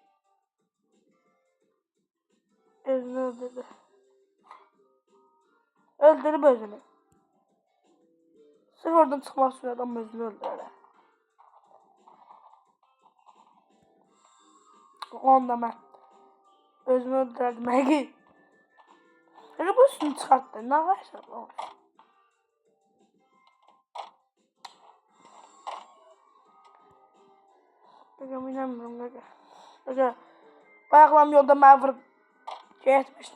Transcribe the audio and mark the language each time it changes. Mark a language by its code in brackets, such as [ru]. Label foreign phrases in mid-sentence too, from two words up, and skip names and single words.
[tr] Özünü öldürdü. Öldürüp özünü. Sırf oradan çıkmak için adam özünü öldürür. [az] Onda ben özümü öldürərdim. Qaqa bu üstünü çıxartdı. [tr] Ne qaçır bu? Qaqa inanmıyorum Qaqa. [az] Qaqa bayaqlam yolda məni vurub getmiş.